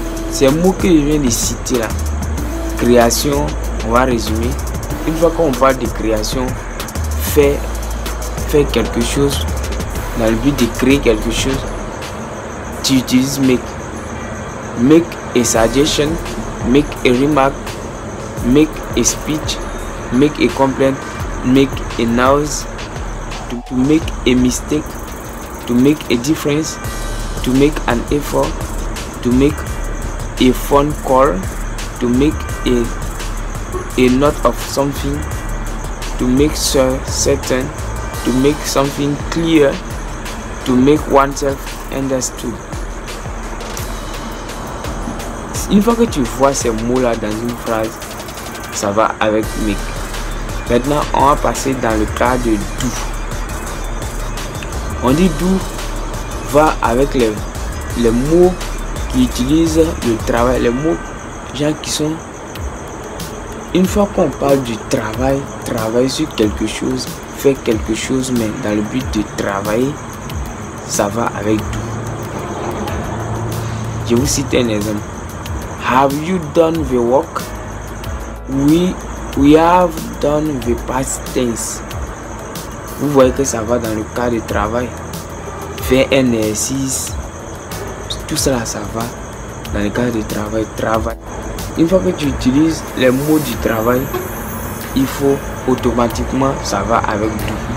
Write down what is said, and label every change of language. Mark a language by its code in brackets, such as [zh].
[fr] Ces mots que je viens de citer là, création, on va résumer. Une fois qu'on parle de création, faire quelque chose, dans le but de créer quelque chose, tu utilises make. [en] Make a suggestion, make a remark, make a speech, make a complaint, make a noise, to make a mistake, to make a difference, to make an effort, to make a phone call, to make a note of something, to make certain, to make something clear, to make oneself understood. [fr] Une fois que tu vois ces mots-là dans une phrase, ça va avec make. Maintenant, on va passer dans le cas de do. On dit do va avec les mots qui utilisent le travail, les mots gens qui sont. Une fois qu'on parle du travail, travailler sur quelque chose, faire quelque chose, mais dans le but de travailler, ça va avec do. Je vous cite un exemple. [en] Have you done the work? We have done the past tense. [fr] Vous voyez que ça va dans le cas de travail. Faire un exercice, tout cela, ça va dans le cas de travail. Une fois que tu utilises les mots du travail, il faut automatiquement, ça va avec do.